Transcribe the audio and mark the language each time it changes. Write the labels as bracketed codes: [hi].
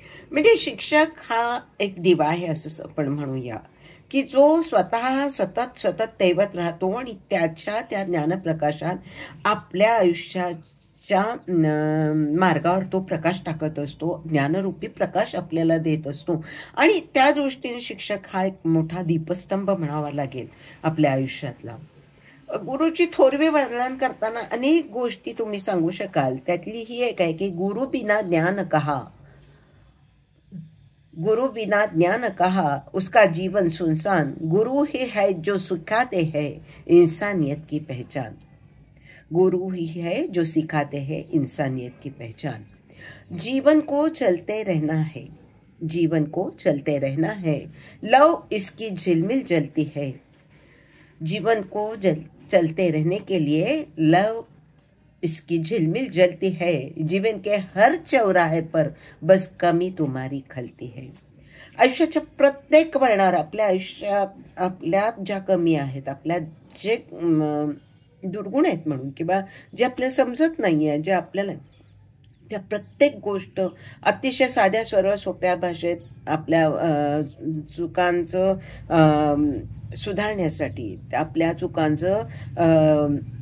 [mr] म्हणजे शिक्षक हा एक दिवा आहे असं आपण म्हणूया, की जो स्वतः सतत तेवत राहतो आणि त्याच्या त्या ज्ञानप्रकाशात आपल्या आयुष्याच्या मार्गावर तो प्रकाश टाकत असतो, ज्ञानरूपी प्रकाश आपल्याला देत असतो. आणि त्या दृष्टीने शिक्षक हा एक मोठा दीपस्तंभ म्हणावा लागेल आपल्या आयुष्यातला. गुरुची थोरवी वर्णन करताना अनेक गोष्टी तुम्ही सांगू शकाल. त्यातली ही एक आहे की [hi] गुरु बिना ज्ञान कहा, गुरु बिना ज्ञान कहा उसका जीवन सुनसान, गुरु ही है जो सिखाते हैं इंसानियत की पहचान. गुरु ही है जो सिखाते हैं इंसानियत की पहचान. जीवन को चलते रहना है, जीवन को चलते रहना है, लव इसकी झिलमिल जलती है. जीवन को चलते रहने के लिए लव इसकी झिलमिल जलती है, जीवन के हर चौराहे पर बस कमी तुम्हारी खलती है. [mr] आयुष्याच्या प्रत्येक वळणावर आपल्या आयुष्यात आपल्यात ज्या कमी आहेत, आपल्यात जे दुर्गुण आहेत म्हणून किंवा जे आपल्याला समजत नाही आहे, जे आपल्याला त्या प्रत्येक गोष्ट अतिशय साध्या सरळ सोप्या भाषेत आपल्या चुकांचं सुधारण्यासाठी, आपल्या चुकांचं